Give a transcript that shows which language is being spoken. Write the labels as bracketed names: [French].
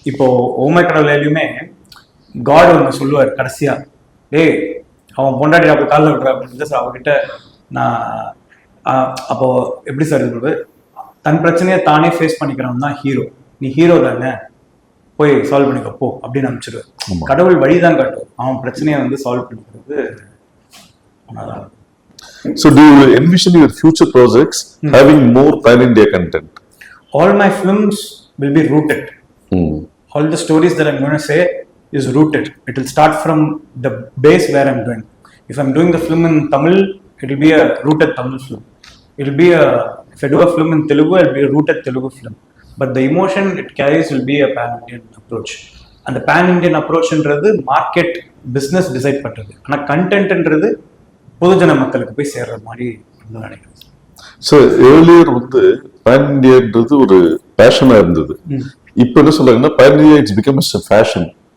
[Tamil] இப்போ ஓமை கடவுளையுமே காட் ஒன்று சொல்லுவார் கடைசியா, டேய் அவன் பொண்டாட்டி அப்போ காலில் விடுற அப்படின்னு சார் அவர்கிட்ட நான் அப்போ எப்படி சார் இது தன் பிரச்சனையை தானே ஃபேஸ் பண்ணிக்கிறவன் தான் ஹீரோ. நீ ஹீரோ தானே, போய் சால்வ் பண்ணிக்கப்போ அப்படின்னு அனுப்பிச்சிடுவேன். கடவுள் வழிதான் காட்டும், அவன் பிரச்சனையை வந்து சால்வ் பண்ணிக்கிறது. [English] So do you envision your future projects having more pan-India content? All my films will be rooted. All the stories that I'm going to say is rooted. It will start from the base where I'm doing. If I'm doing the film in Tamil, it will be a rooted Tamil film. It will be if I do a film in Telugu, it will be a rooted Telugu film. But the emotion it carries will be a pan-Indian approach. And the pan-Indian approach [Tamil] என்றது market business decide பண்ணுறது. ஆனால் கண்டென்ட்ன்றது பொதுஜன மக்களுக்கு போய் சேர்ற மாதிரி நான் நினைக்கிறேன். So earlier வந்து பேன் இண்டியான்றது ஒரு பேஷனா இருந்தது. இப்போ என்ன சொல்றாங்கன்னா pan India [English] It's become a fashion.